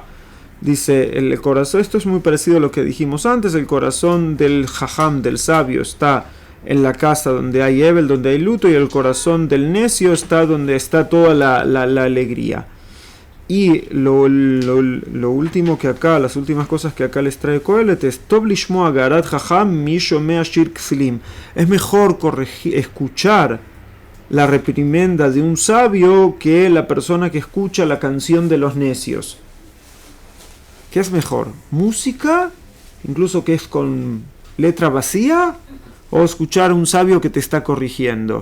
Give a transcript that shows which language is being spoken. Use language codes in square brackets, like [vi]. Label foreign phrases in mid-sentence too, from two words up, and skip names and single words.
[es] Dice el corazón, esto es muy parecido a lo que dijimos antes, el corazón del Jajam, del sabio, está en la casa donde hay Ebel, donde hay luto, y el corazón del necio está donde está toda la alegría. Y lo último que acá, las últimas cosas que acá les trae Kohelet es [he] טוב לשמוע גערת חכם מאיש שומע שיר כסילים. [es] Es mejor escuchar la reprimenda de un sabio que la persona que escucha la canción de los necios. ¿Qué es mejor? ¿Música? Incluso que es con letra vacía, o escuchar a un sabio que te está corrigiendo.